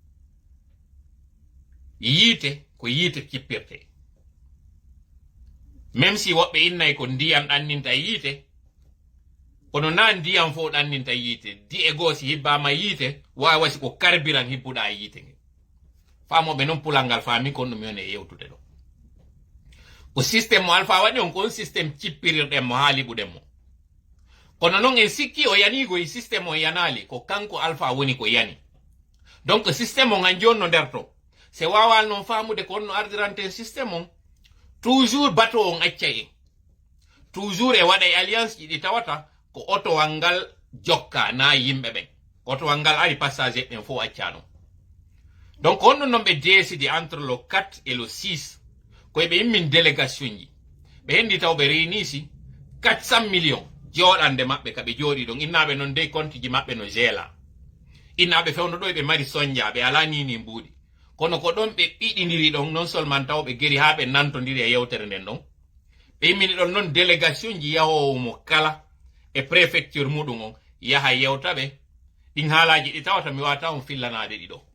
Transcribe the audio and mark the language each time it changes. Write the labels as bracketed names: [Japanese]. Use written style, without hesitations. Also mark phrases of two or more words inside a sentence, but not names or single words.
[Fula] yiite ko yiite kippirte [French] même si [Fula] woɓɓe innay ko ndiyam ɗanninta yiite kono na ndiyam fo ɗanninta yiite di e goo si hibbama yiite wawa wasi ko carburant hibbuɗa yiite nge famoɓe noon pulal ngal faami kon ɗum yon e yewtude ɗo ko systéme mo Alpha waɗi on kon systéme cippirirɗen mo ha liɓuɗen mo kono noon en sikki o yanigo e systéme o yanali ko kanko Alpha woni ko yani donc systéme on han jonno nder to se wawal noon famude ko onno ardirante systéme on toujours bateau on acca en toujours e waɗa e alliance ji ɗi tawata ko otowal ngal jokka na yimɓe ɓen otowal ngal ari passager ɓen fof accano donc on noon ɓe décidi [French] entre le 4 et le 6 [Fula] koye ɓe immin délégation ji ɓe hendi taw ɓe réunisi 400 millions joɗande maɓɓe ka ɓe jooɗi ɗon innaɓe noon dey compte ji maɓɓe no gela innaɓe fewno ɗo ɓe mari soñja ɓe ala nini mbuuɗi kono ko ɗon ɓe ɓiɗidiri ɗon [French] non seulement [Fula] taw ɓe geri ha ɓe nantodiri e yewtere nden ɗon ɓe immini ɗon noon délégation ji yahowo mo kala e préfecture muɗum on yaha yewtaɓe ɗin haalaji ɗi tawata mi wata on fillanade ɗiɗo